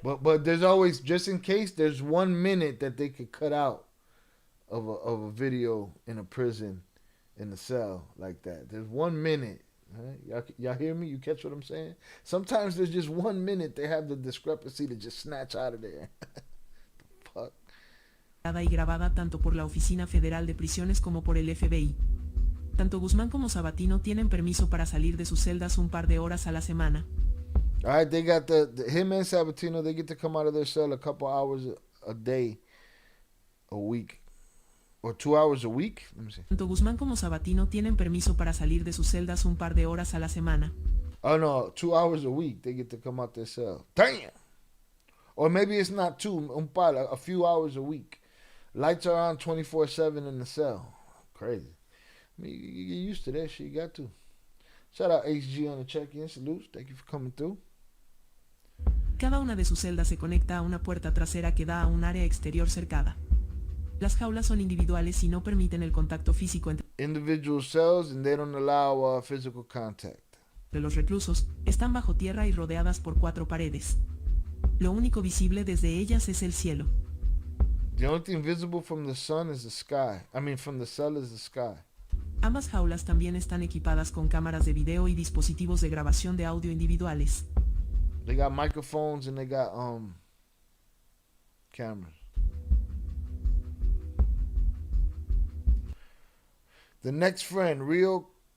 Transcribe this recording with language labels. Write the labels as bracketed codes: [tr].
[en] But there's always, just in case, there's 1 minute that they could cut out of a video in a prison in the cell like that. There's 1 minute. Right? Y'all hear me? You catch what I'm saying? Sometimes there's just 1 minute they have the discrepancy to just snatch out of there. The fuck? [es] y grabada tanto por la Oficina Federal de Prisiones como por el FBI. Tanto Guzmán como Sabatino tienen permiso para salir de sus celdas un par de horas a la semana. [en] All right, they got him and Sabatino, they get to come out of their cell a couple hours a day, a week. Or 2 hours a week? Let me see. [es] Tanto Guzmán como Sabatino tienen permiso para salir de sus celdas un par de horas a la semana. [en] Oh no, 2 hours a week they get to come out their cell. Damn! Or maybe it's not 2, a few hours a week. Lights are on 24/7 in the cell. Crazy. I mean, you get used to that shit, you got to. Shout out HG on the check-in. Salutes. Thank you for coming through. [es] Cada una de sus celdas se conecta a una puerta trasera que da a un área exterior cercada. Las jaulas son individuales y no permiten el contacto físico entre [en] Individual cells, and they don't allow physical contact. [es] los reclusos. Están bajo tierra y rodeadas por 4 paredes. Lo único visible desde ellas es el cielo. [en] The only thing visible from the sun is the sky. I mean, from the cell is the sky. [es] Ambas jaulas también están equipadas con cámaras de video y dispositivos de grabación de audio individuales. [en] They got microphones and they got cameras. The next friend, Rio.